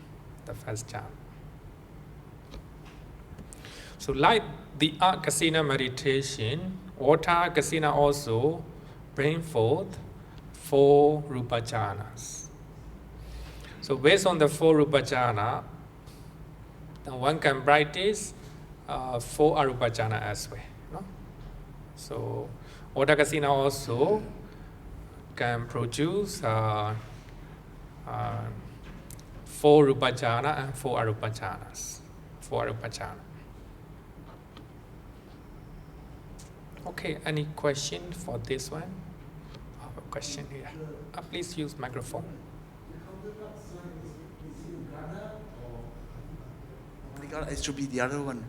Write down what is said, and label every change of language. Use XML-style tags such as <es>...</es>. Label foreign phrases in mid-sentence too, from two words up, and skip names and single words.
<en>So like the kasina meditation, water kasina also bring forth 4</en> <pi>rupa jhanas.</pi> <en>So based on the 4</en> <pi>rupa jhana,</pi> <en>one can practice 4</en> <pi>arupa jhana</pi> <en>as well. No? So water kasina also can produce 4</en> <pi>rupa jhana</pi> <en>and 4</en> <pi>arupa jhanas. 4 arupa jhana.</pi> <en>Okay, any question for this one? I have a question here. Please use microphone. It should be the other one.</en>